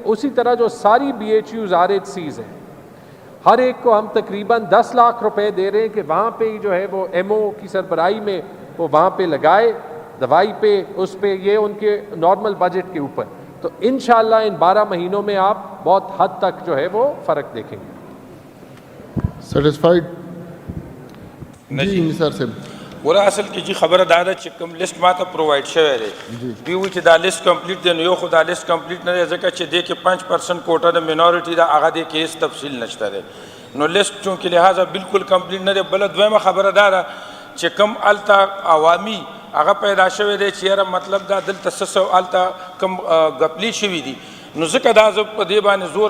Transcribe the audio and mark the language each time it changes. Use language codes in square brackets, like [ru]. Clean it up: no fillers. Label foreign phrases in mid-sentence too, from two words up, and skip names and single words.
[ur] اسی طرح جو ساری BHUs RHCs ہیں ہر ایک کو ہم تقریباً 10 لاکھ روپے دے رہے ہیں کہ وہاں پہ ہی جو ہے وہ MO کی سربراہی میں وہ وہاں پہ لگائے دوائی پہ اس پہ یہ ان کے [en] normal budget [ur] کے اوپر. تو انشاءاللہ ان 12 مہینوں میں آپ بہت حد تک جو ہے وہ فرق دیکھیں گے. سیٹسفائیڈ جی نثار صاحب. [ps] ګوره اصل کې جی خبره دا ده چې کوم لیست ماته پرووایډ شوی دی دوی وایي چې دا [en] list complete [ps] دی نو یو خو دا [en] list complete [ps] نه دی ځکه چې دې کې 5% کوټه د مینورټي ده هغه دې کې هېڅ تفصیل نشته دی نو لیست چونکې لحاظه بالکل کمپلیټ نه دی. بله دویمه خبره دا ده چې کوم هلته عوامي هغه پیدا شوی دی چې یاره مطلب دا دلته څه څه هلته کوم غپلي شوي دي نو ځکه دا زه په دې باندې زور